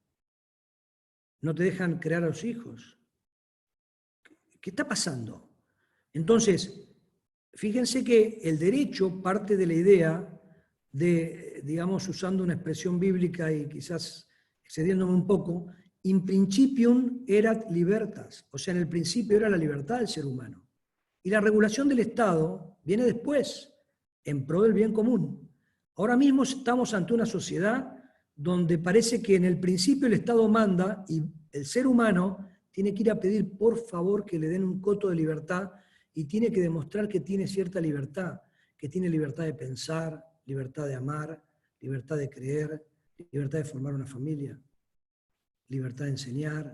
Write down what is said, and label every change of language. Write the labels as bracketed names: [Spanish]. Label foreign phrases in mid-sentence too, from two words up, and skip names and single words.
[Spanish] No te dejan crear a los hijos. ¿Qué está pasando? Entonces, fíjense que el derecho parte de la idea de, digamos, usando una expresión bíblica y quizás excediéndome un poco, [Latin] in principium erat libertas, [Spanish] o sea, en el principio era la libertad del ser humano. Y la regulación del Estado viene después, en pro del bien común. Ahora mismo estamos ante una sociedad donde parece que en el principio el Estado manda y el ser humano tiene que ir a pedir por favor que le den un coto de libertad y tiene que demostrar que tiene cierta libertad, que tiene libertad de pensar, libertad de amar, libertad de creer, libertad de formar una familia, libertad de enseñar.